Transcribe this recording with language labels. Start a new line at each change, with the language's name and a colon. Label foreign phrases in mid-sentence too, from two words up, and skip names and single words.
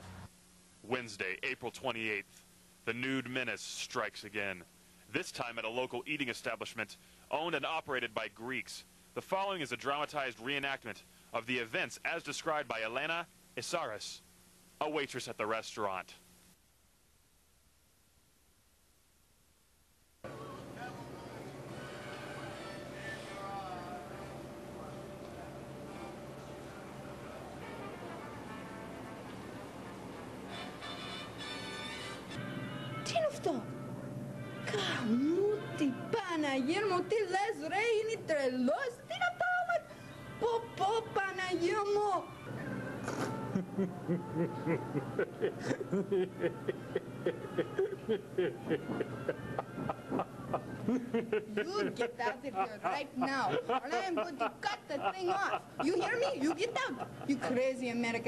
English: Wednesday, April 28th, the nude menace strikes again, this time at a local eating establishment owned and operated by Greeks. The following is a dramatized reenactment of the events as described by Elena Isaris, a waitress at the restaurant.
Greek: Τι είναι αυτό? Καμούτι, Παναγία μου, τι λες ρε, είναι τρελός, τι να πάω, πω, Παναγία μου.
English: You get out of here right now, or I am going to cut the thing off. You hear me? You get out. You crazy American.